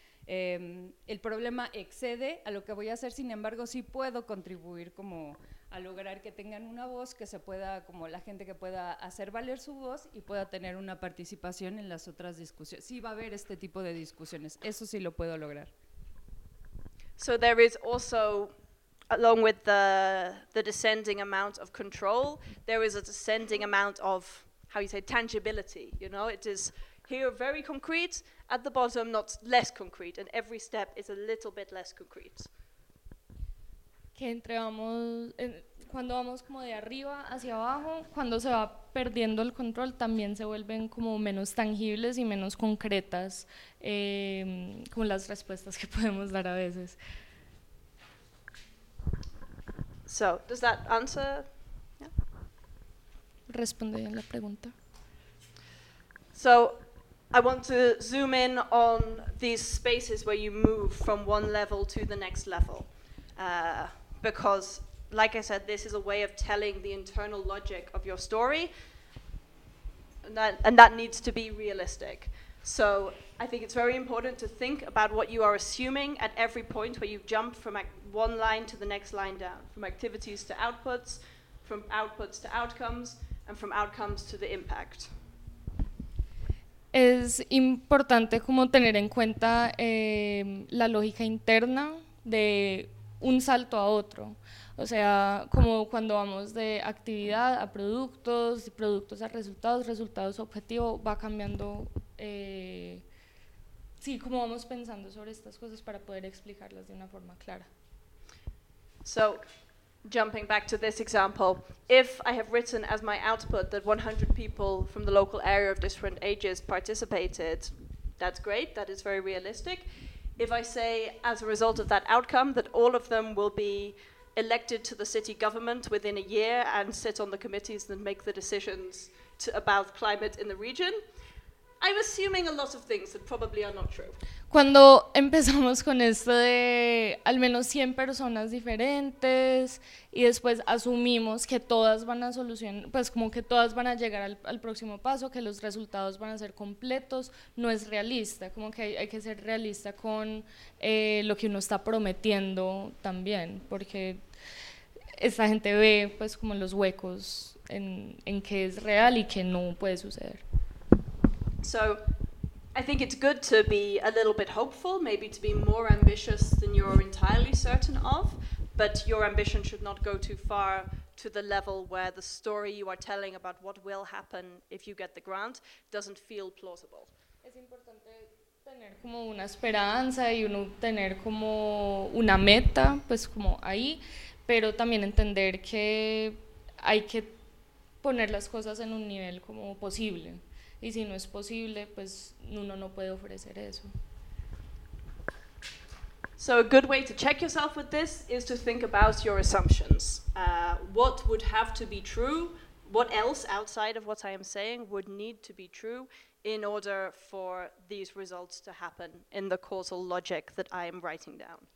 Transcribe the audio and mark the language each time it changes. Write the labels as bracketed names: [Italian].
[Spanish] El problema excede a lo que voy a hacer, sin embargo, sí puedo contribuir como a lograr que tengan una voz, que se pueda, como la gente que pueda hacer valer su voz y pueda tener una participación en las otras discusiones. Sí va a haber este tipo de discusiones, eso sí lo puedo lograr. [English] So there is also, along with the descending amount of control, there is a descending amount of, how you say, tangibility, you know? It is here very concrete, at the bottom not less concrete, and every step is a little bit less concrete. [Spanish] Que cuando vamos como de arriba hacia abajo, cuando se va perdiendo el control, también se vuelven como menos tangibles y menos concretas, como las respuestas que podemos dar a veces. [English] So, does that answer? [Spanish] Yeah. Responde bien la pregunta. [English] So, I want to zoom in on these spaces where you move from one level to the next level. Because, like I said, this is a way of telling the internal logic of your story, and that needs to be realistic. So I think it's very important to think about what you are assuming at every point where you jump from one line to the next line down, from activities to outputs, from outputs to outcomes, and from outcomes to the impact. [Spanish] es importante como tener en cuenta la lógica interna de un salto a otro. O sea, como cuando vamos de actividad a productos, productos a resultados, resultados a objetivo, va cambiando, sí, como vamos pensando sobre estas cosas para poder explicarlas de una forma clara. [English] So, jumping back to this example, if I have written as my output that 100 people from the local area of different ages participated, that's great, that is very realistic. If I say, as a result of that outcome, that all of them will be elected to the city government within a year and sit on the committees that make the decisions about climate in the region, I'm assuming a lot of things that probably are not true. [Spanish] Cuando empezamos con esto de al menos 100 personas diferentes y después asumimos que todas van a solucionar, pues como que todas van a llegar al próximo paso, que los resultados van a ser completos, no es realista, como que hay que ser realista con lo que uno está prometiendo también, porque esta gente ve pues como los huecos en que es real y que no puede suceder. [English] So, I think it's good to be a little bit hopeful, maybe to be more ambitious than you're entirely certain of, but your ambition should not go too far to the level where the story you are telling about what will happen if you get the grant doesn't feel plausible. [Spanish] Es importante tener como una esperanza y uno tener como una meta, pues como ahí, pero también entender que hay que poner las cosas en un nivel como posible. Y si no es posible, pues uno no puede ofrecer eso. [English] So a good way to check yourself with this is to think about your assumptions. What would have to be true? What else outside of what I am saying would need to be true in order for these results to happen in the causal logic that I am writing down?